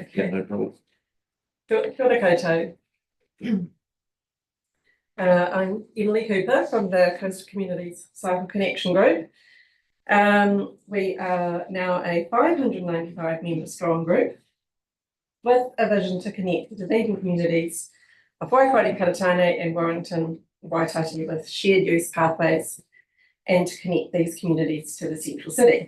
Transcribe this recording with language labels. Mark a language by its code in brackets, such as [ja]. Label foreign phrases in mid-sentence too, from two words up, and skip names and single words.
[en] Yeah, no problem. [mi] Kia ora koutou. [en] I'm Emily Cooper from the Coastal Communities Cycle Connection Group. We are now a 595 member strong group with a vision to connect the Dunedin communities of Waikato, Karatane and Warrington, Waitati with shared use pathways and to connect these communities to the central city.